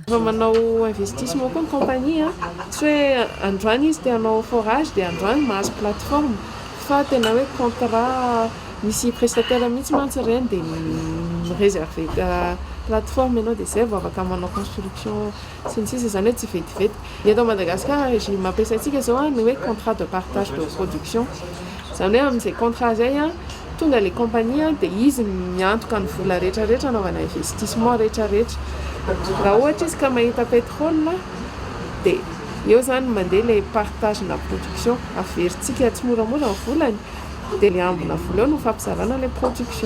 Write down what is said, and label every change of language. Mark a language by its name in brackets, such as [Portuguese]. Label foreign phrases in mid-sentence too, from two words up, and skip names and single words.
[Malagasy] Fa manao investissement koa ny kompania, tsy hoe androany izy dia hanao forage dia androany mahazo plateforme fa tena hoe contrat misy prestataire mihitsy mantsy ireny dia mireserve plateforme ianao dia zay vao afaka manao construction sy ny sisa izany hoe tsy vetivety. Eto Madagasikara régime ampiasaintsika zao ny hoe [French] contrat de partage de production. [Malagasy] Zany hoe amin'izay contrat zay tonga le compagnie dia izy miantoka ny vola rehetrarehetra anaovana investissement rehetrarehetra. Raha ohatra izy ka mahita pétrole dia eo zany mandeha le partage na production averintsika tsy moramora ny volany dia le ambona vola eo no fampizarana le production.